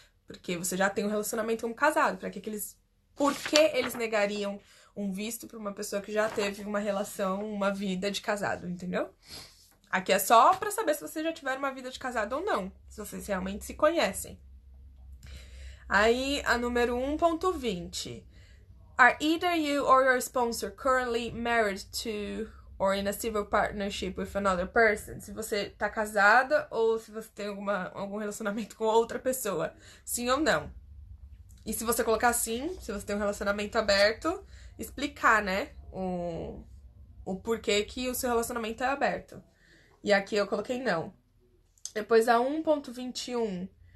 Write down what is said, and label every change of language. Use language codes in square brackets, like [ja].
[pt] Porque você já tem um relacionamento como casado. Por que eles negariam um visto pra uma pessoa que já teve uma relação, uma vida de casado, entendeu? Aqui é só pra saber se vocês já tiveram uma vida de casado ou não. Se vocês realmente se conhecem. Aí, a número 1.20. [en] Are either you or your sponsor currently married to or in a civil partnership with another person? [pt] Se você tá casada ou se você tem algum relacionamento com outra pessoa. Sim ou não? E se você colocar sim, se você tem um relacionamento aberto, explicar, né? O porquê que o seu relacionamento é aberto. E aqui eu coloquei não. Depois a 1.21.